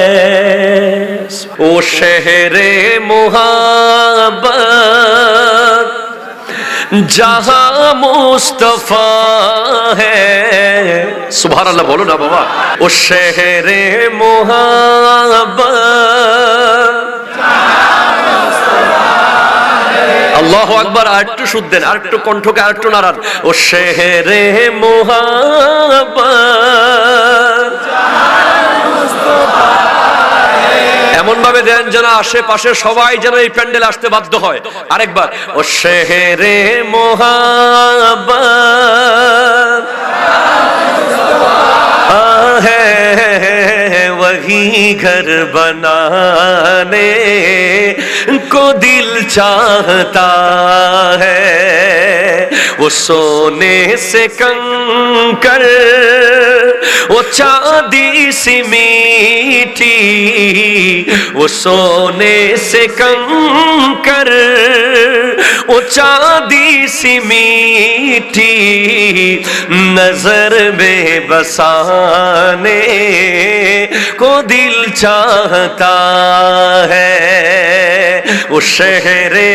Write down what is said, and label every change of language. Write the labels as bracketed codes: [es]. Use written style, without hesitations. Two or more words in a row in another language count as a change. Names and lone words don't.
[ur] وہ شہر محبت جہاں مصطفیٰ ہے، [ar] سبحان اللہ [ur] بولو نا بابا، وہ شہر محبت [ar] الله أكبر. [bn] আর একটু সুদ দেন, আর একটু কণ্ঠকে আর একটু নাড়ান। [ur] وہ شہر محبت [bn] এমন ভাবে দেন যেন আশেপাশে সবাই যেন এই প্যান্ডেল আসতে বাধ্য হয়। [ur] আরেকবার, وہ شہر محبت ہے وہی گھر بنانے کو دل چاہتا ہے، وہ سونے سے کنکر وہ چاندی سی میٹھی، وہ سونے سے کنکر وہ چاندی سی میٹھی نظر میں بسانے کو دل چاہتا ہے، وہ شہر